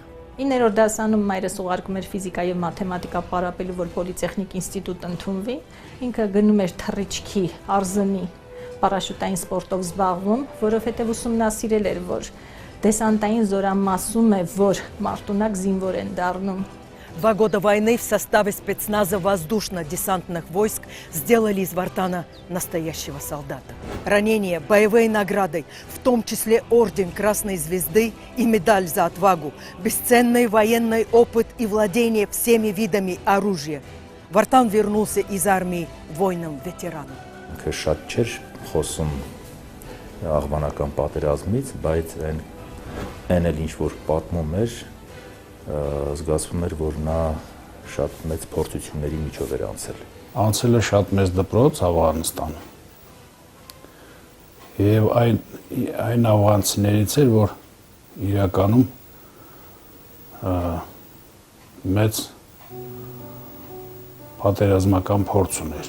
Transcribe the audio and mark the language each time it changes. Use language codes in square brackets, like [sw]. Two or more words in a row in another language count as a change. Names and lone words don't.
[hy] 9-րդ դասանում մայրս ուղարկում էր ֆիզիկա եւ մաթեմատիկա պարապելու, որ պոլիտեխնիկ ինստիտուտ ընդունվի։ Ինքը գնում էր թռիչքի, արզնի, պարաշուտային սպորտով զբաղվում, որովհետեւ ուսումնասիրել էր, որ դեսանտային զորամասում է, որ մարտունակ զինվոր են дառնում։ [ru] 2 года войны в составе спецназа воздушно-десантных войск сделали из Вартана настоящего солдата. Ранения, боевые награды, в том числе орден Красной Звезды и медаль за отвагу, бесценный военный опыт и владение всеми видами оружия. Вартан вернулся из армии воином-ветераном. [hy] Ինքը շատ չէր խոսում աղբանական պատերազմից, բայց այն էլ ինչ որ պատմում էր, զգացվում էր, որ նա շատ մեծ փորձությունների միջով էր անցել։ Անցել է շատ մեծ դպրոց Աֆղանստանը։ Եվ այն աֆղանցիներից էր, որ իրականում մեծ պատերազմական փորձ ուներ։